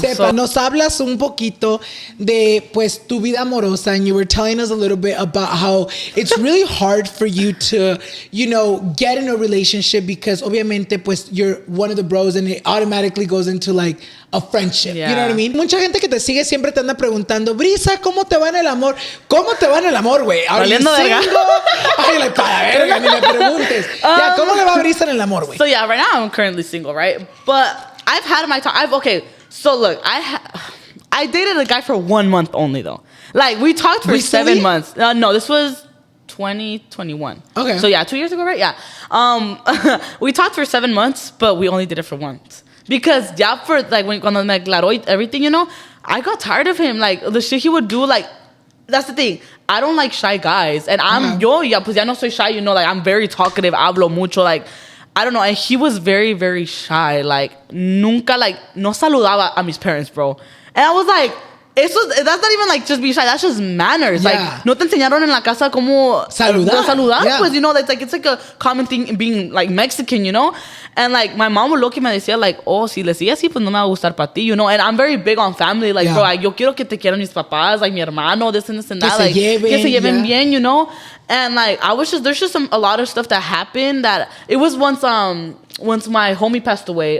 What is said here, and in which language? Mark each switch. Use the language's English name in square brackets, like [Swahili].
[Spanish] Sepa, [English] so, [Spanish] nos hablas un poquito de pues tu vida amorosa, [English] and you were telling us a little bit about how it's really hard for you to, you know, get in a relationship because [Spanish] obviamente pues [English] you're one of the bros and it automatically goes into like a friendship. You know what I mean? [Spanish] Mucha gente que te sigue siempre te anda preguntando, Brissa, ¿cómo te va en el amor? ¿Cómo te va en el amor, güey? Valiendo verga. Ay, like, para verga, ni me preguntes. Ya, ¿cómo le va a Brissa en el amor, güey? [English] So yeah, right now I'm currently single, right? But I've had my time. Okay, so look, I dated a guy for 1 month only though. Like we talked for Recently? 7 months. No, this was 2021. Okay. So yeah, 2 years ago, right? Yeah. We talked for 7 months, but we only did it for once. Because yeah, for like [Spanish] cuando me aclaró [English] everything, you know, I got tired of him. Like the shit he would do, like that's the thing. I don't like shy guys, and [Spanish] pues ya no soy [English] shy, you know, like I'm very talkative, [Spanish] hablo mucho, [English] like I don't know, and he was very, very shy. Like [Spanish] nunca, [English] like [Spanish] no saludaba a mis [English] parents, bro. And I was like, that's not even like just be shy. That's just manners. Yeah. [Spanish] Like, no te enseñaron en la casa como saludar. [English] Yeah. Pues, you know, it's like a common thing in being like Mexican, you know? And like, my mom would look at me and [Spanish] decía [English] like, oh, [Spanish] si le sigue así, pues no me va a gustar para ti, [English] you know? And I'm very big on family. Like, bro, [Spanish] yo quiero que te quieran mis papás, [English] like [Spanish] mi hermano, [English] this and that. Like, [Spanish] que se lleven bien, [English] you know? And like, there's just a lot of stuff that happened that it was once my homie passed away.